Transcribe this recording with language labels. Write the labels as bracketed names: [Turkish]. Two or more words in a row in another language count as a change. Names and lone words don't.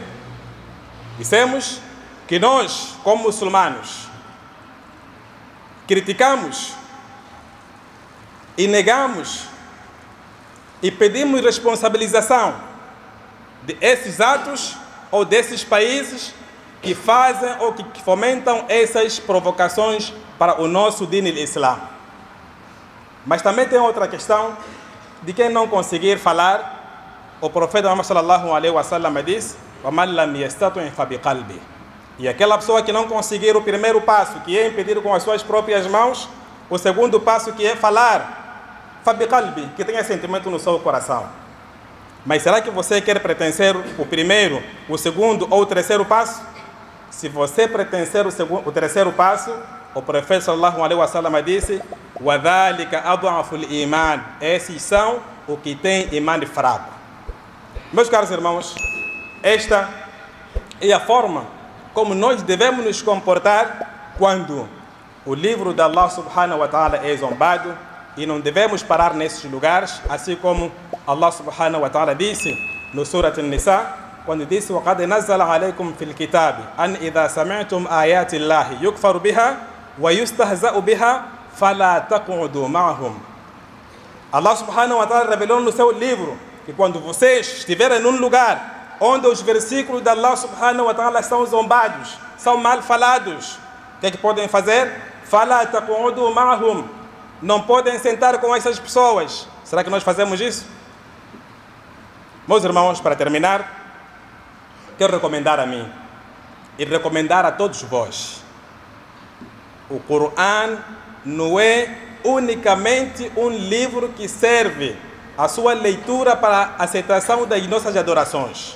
[Portuguese] Dissemos que nós, como muçulmanos, criticamos e negamos e pedimos responsabilização de esses atos ou desses países que fazem ou que fomentam essas provocações para o nosso [Arabic] دين الإسلام. [Portuguese] Mas também tem outra questão de quem não conseguir falar. O profeta Muhammad [Arabic] صلى الله عليه وسلم [Portuguese] diz: [Arabic] وَمَنْ لَمْ يَسْتَطِعْ فَبِقَلْبِهِ. [Portuguese] E aquela pessoa que não conseguir o primeiro passo, que é impedir com as suas próprias mãos, o segundo passo, que é falar, فَبِقَلْبِهِ, que tenha sentimento no seu coração. Mas será que você quer pertencer o primeiro, o segundo ou o terceiro passo? Se você pertencer o terceiro passo, o profeta [Arabic] صلى الله عليه وسلم [Portuguese] disse: [Arabic] وَذَلِكَ أَضْعَفُ الْإِيمَانِ. [Portuguese] Esses são o que tem imã fraco. Meus caros irmãos, esta é a forma como nós devemos nos comportar quando o livro de Allah [Arabic] سبحانه وتعالى [Portuguese] é zombado, e não devemos parar nesses lugares, assim como Allah [Arabic] سبحانه وتعالى [Portuguese] disse no Surat An-Nisa, quando disse: وَقَدْ نَزَّلَ عَلَيْكُمْ فِي الْكِتَابِ أَنْ إِذَا سَمِعْتُمْ آيَاتِ اللَّهِ يُكْفَرُ بِهَا وَيُسْتَهْزَأُ بِهَا فَلَا تَقْعُدُوا مَعَهُمْ. Allah [Arabic] سبحانه وتعالى [Portuguese] revelou no seu livro que quando vocês estiverem num lugar onde os versículos de Allah [Arabic] سبحانه وتعالى [Portuguese] são zombados, são mal falados, o que é que podem fazer? فَلَا تَقْعُدُوا مَعَهُمْ. Não podem sentar com essas pessoas. Será que nós fazemos isso? Meus irmãos, para terminar, quero recomendar a mim e recomendar a todos vós O Coran não é unicamente um livro que serve a sua leitura para a aceitação das nossas adorações.